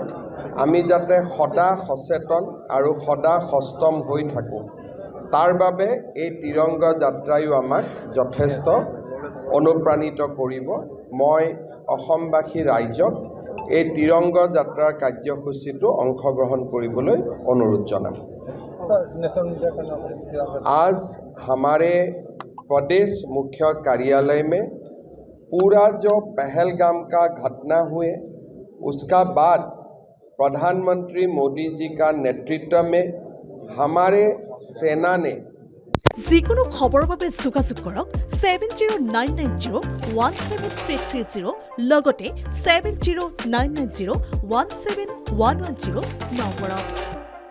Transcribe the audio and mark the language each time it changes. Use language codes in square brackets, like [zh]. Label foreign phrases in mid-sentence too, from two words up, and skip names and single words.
[as] আমি যাতে সদা সচেতন আৰু সদা সষ্টম হৈ থাকোঁ, তাৰ বাবে এই তিৰংগা যাত্ৰায়ো আমাক যথেষ্ট অনুপ্ৰাণিত কৰিব। মই অসমবাসী ৰাইজক এই তিৰংগা যাত্ৰাৰ কাৰ্যসূচীটো অংশগ্ৰহণ কৰিবলৈ অনুৰোধ জনাম। [hi] आज हमारे प्रदेश मुख्य कार्यालय में पूरा जो पहलगाम का घटना हुए, उसका बाद प्रधानमंत्री मोदी जी का नेतृत्व में हमारे सेना ने [as] যিকোনো খবৰৰ বাবে যোগাযোগ কৰক 7099017330 লগতে 7099017110 নম্বৰত।